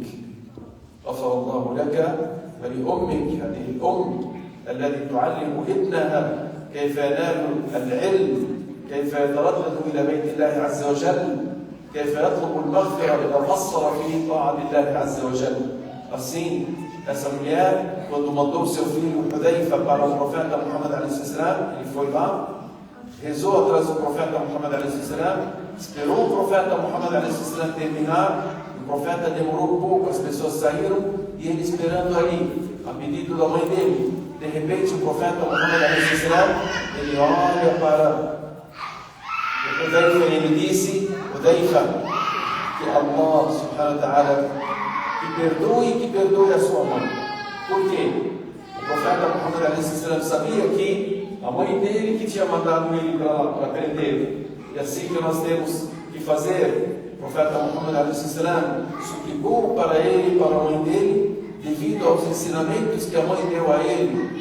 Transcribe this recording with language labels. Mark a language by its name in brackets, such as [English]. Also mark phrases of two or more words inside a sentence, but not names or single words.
[Arabic] غفر الله لك ولأمك. هذه الأم التي تعلم ابنها كيف ينال العلم، كيف يتردد إلى بيت الله عز وجل، كيف يطلب المغفرة إذا قصر في طاعة الله عز وجل. [Portuguese] Assim, essa mulher, quando mandou seu filho Hudhaifa para o profeta Muhammad a.s., ele foi lá, rezou atrás do profeta Muhammad a.s., esperou o profeta Muhammad a.s. terminar. O profeta demorou um pouco, as pessoas saíram e ele esperando ali, a pedido da mãe dele. De repente, o profeta Muhammad a.s., ele olha para Hudhaifa e ele disse: Hudhaifa, que Allah [Arabic] سبحانه وتعالى [Portuguese] que perdoe a sua mãe. Por quê? O profeta Muhammad a.s. sabia que a mãe dele que tinha mandado ele para lá, para aprender. E assim que nós temos que fazer. O profeta Muhammad a.s. suplicou para ele e para a mãe dele, devido aos ensinamentos que a mãe deu a ele.